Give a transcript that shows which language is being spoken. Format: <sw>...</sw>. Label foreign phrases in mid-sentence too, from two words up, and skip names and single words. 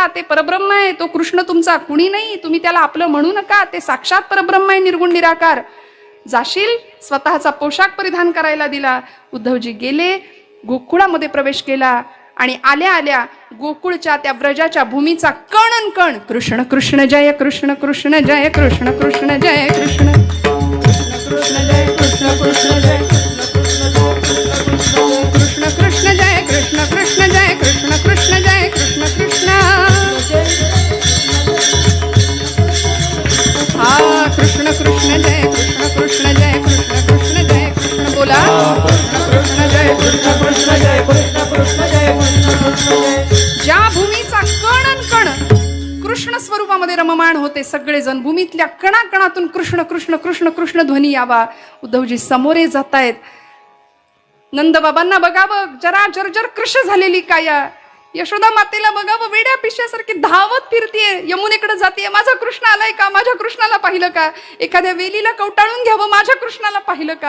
<mr>ते परब्रह्म आहे, तो कृष्ण तुमचा कुणी नाही, तुम्ही त्याला आपलं म्हणू नका, ते साक्षात परब्रह्म आहे, निर्गुण निराकार. जाशील, स्वतःचा पोशाख परिधान करायला दिला. उद्धवजी गेले, गोकुळामध्ये प्रवेश केला आणि आल्या आल्या गोकुळच्या त्या व्रजाच्या भूमीचा कण कण कृष्ण कृष्ण जय कृष्ण कृष्ण जय कृष्ण कृष्ण जय कृष्ण कृष्ण जय कृष्ण कृष्ण जय कृष्ण कृष्ण जय कृष्ण कृष्ण जय कृष्ण कृष्ण जय कृष्ण कृष्ण. हा कृष्ण कृष्ण जय कृष्ण कृष्ण जय कृष्ण कृष्ण जय कृष्ण. बोला कृष्ण जय कृष्ण कृष्ण जय कृष्ण कृष्ण जय कृष्ण कृष्ण जय. ज्या भूमीचा कण कण कृष्ण स्वरूपामध्ये रममाण होते सगळेजण, भूमीतल्या कणाकणातून कृष्ण कृष्ण कृष्ण कृष्ण ध्वनी यावा. उद्धवजी समोरे जातायत. नंदबाबांना बघावं, जरा जर्जर कृष्ण झालेली काया. यशोदा मातेला बघावं, वेड्या पिशव्यासारखी धावत फिरतीये, यमुनेकडे जातीये, माझा कृष्ण आलाय का, माझ्या कृष्णाला पाहिलं का. एखाद्या वेलीला कवटाळून घ्यावं, माझ्या कृष्णाला पाहिलं का.</mr>